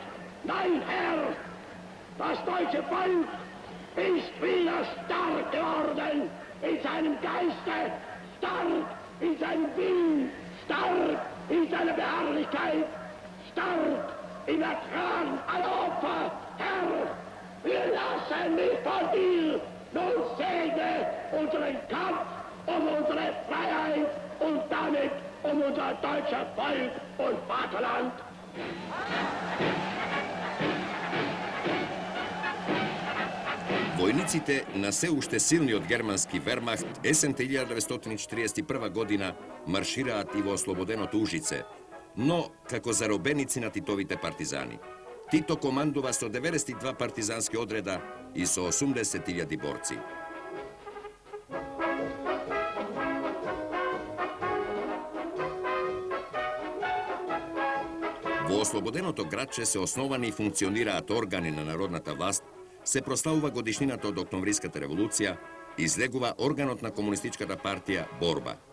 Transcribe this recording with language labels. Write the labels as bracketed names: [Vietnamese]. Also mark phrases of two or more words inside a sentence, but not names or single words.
[German] Nein, Herr, das deutsche Volk ist wieder stark geworden in seinem Geiste, stark in seinem Willen, stark in seiner Beharrlichkeit, stark im Ertragen aller Opfer. Herr, Wir lassen nicht von dir, nun segne unseren Kampf um unsere Freiheit und damit um unser deutsches Volk und Vaterland. [Macedonian] Војниците на сѐ уште силни од германски Wehrmacht есента 1941 година маршираат и во ослободеното Ужице, но како заробеници на Титовите партизани. Тито командува со 92 партизански одреда и со 80.000 борци. Во ослободеното градче се основани и функционираат органи на народната власт, се прославува годишнината од Октомвриската револуција, излегува органот на Комунистичката партија Борба.